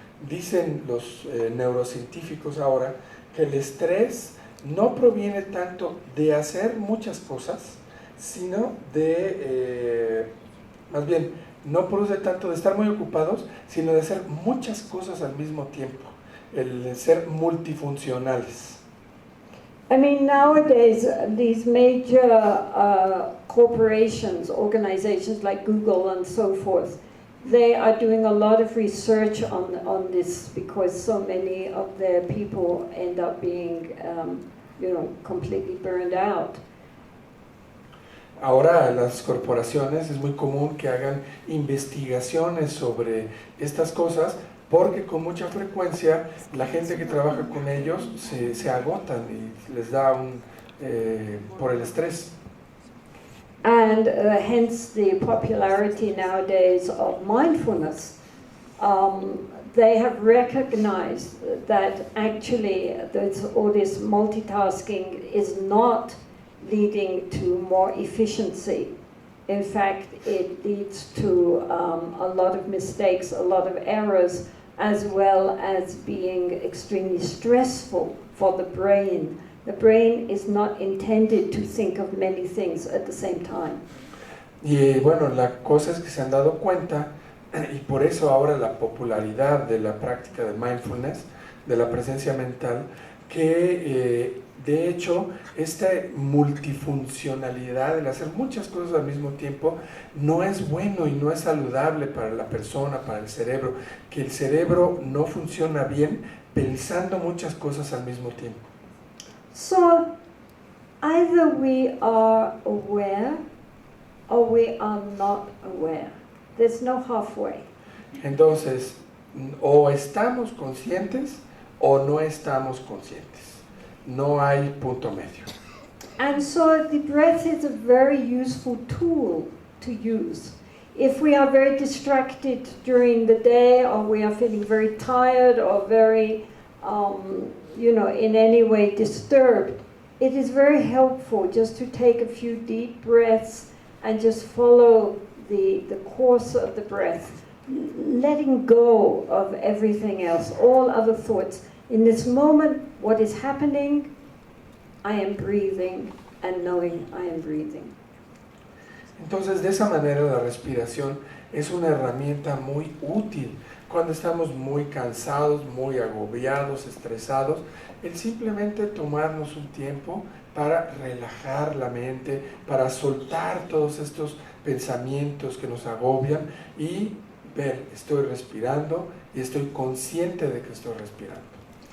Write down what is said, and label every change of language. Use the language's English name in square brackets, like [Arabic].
[Spanish] Dicen los neurocientíficos ahora que el estrés no proviene tanto de hacer muchas cosas, sino de, más bien, no produce tanto de estar muy ocupados, sino de hacer muchas cosas al mismo tiempo, el ser multifuncionales. [English] I mean, nowadays, these major corporations, organizations like Google and so forth, they are doing a lot of research on this because so many of their people end up being, completely burned out. [Spanish] Ahora las corporaciones es muy común que hagan investigaciones sobre estas cosas porque con mucha frecuencia la gente que trabaja con ellos se agotan y les da por el estrés. [English] And hence the popularity nowadays of mindfulness. They have recognized that actually all this multitasking is not leading to more efficiency. In fact, it leads to a lot of mistakes, a lot of errors, as well as being extremely stressful for the brain. The brain is not intended to think of many things at the same time. [Spanish] Y bueno, la cosa es que se han dado cuenta, y por eso ahora la popularidad de la práctica de mindfulness, de la presencia mental, que de hecho esta multifuncionalidad, el hacer muchas cosas al mismo tiempo, no es bueno y no es saludable para la persona, para el cerebro, que el cerebro no funciona bien pensando muchas cosas al mismo tiempo. [English] So, either we are aware or we are not aware. There's no halfway. [Spanish] Entonces, o estamos conscientes o no estamos conscientes. No hay punto medio. [English] And so the breath is a very useful tool to use. If we are very distracted during the day, or we are feeling very tired or very in any way disturbed, it is very helpful just to take a few deep breaths and just follow the course of the breath, letting go of everything else, all other thoughts. In this moment, what is happening? I am breathing and knowing I am breathing. [Spanish] Entonces, de esa manera la respiración es una herramienta muy útil cuando estamos muy cansados, muy agobiados, estresados, el simplemente tomarnos un tiempo para relajar la mente, para soltar todos estos pensamientos que nos agobian y ver, estoy respirando y estoy consciente de que estoy respirando.